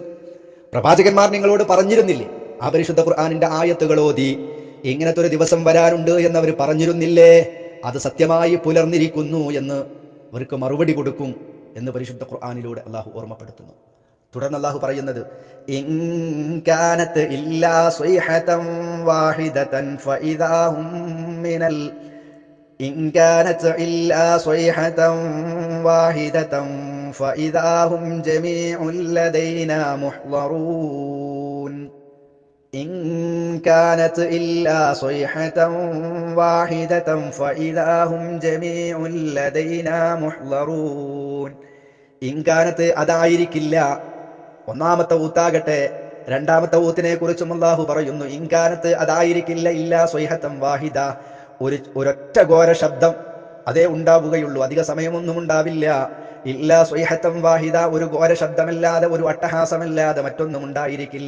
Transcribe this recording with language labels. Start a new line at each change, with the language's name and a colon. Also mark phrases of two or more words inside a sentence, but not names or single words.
Malayalam: പ്രവാചകന്മാർ നിങ്ങളോട് പറഞ്ഞിരുന്നില്ലേ? ആ പരിശുദ്ധ ഖുർആനിന്റെ ആയത്തുകൾ ഓതി ഇങ്ങനത്തെ ഒരു ദിവസം വരാനുണ്ട് എന്നവർ പറഞ്ഞിരുന്നില്ലേ? അത് സത്യമായി പുലർന്നിരിക്കുന്നു എന്ന് അവർക്ക് മറുപടി കൊടുക്കും എന്ന് പരിശുദ്ധ ഖുർആനിലൂടെ അള്ളാഹു ഓർമ്മപ്പെടുത്തുന്നു. തുടർന്ന് അള്ളാഹു പറയുന്നത്,
Arabic: إن كانت إلا صيحة واحدة فإذا هم من إن كانت إلا صيحة واحدة فإذا هم جميع لدينا محضرون. إن كانت إلا صيحة واحدة فإذا هم جميع لدينا محضرون. إن كانت
Malayalam: അതായിരിക്കില്ല. ഒന്നാമത്തെ ഊത്താകട്ടെ. രണ്ടാമത്തെ ഊത്തിനെ കുറിച്ചും അല്ലാഹു പറയുന്നു,
Arabic: إن كانت
Malayalam: അതായിരിക്കില്ല,
Arabic: إلا صيحة واحدة,
Malayalam: ഒരൊറ്റ ഘോര ശബ്ദം അതേ ഉണ്ടാവുകയുള്ളൂ, അധിക സമയമൊന്നും ഉണ്ടാവില്ല.
Arabic: إلا صيحة واحدة,
Malayalam: ഒരു ഘോര ശബ്ദമല്ലാതെ, ഒരു അട്ടഹാസമല്ലാതെ മറ്റൊന്നും ഉണ്ടായിരിക്കില്ല.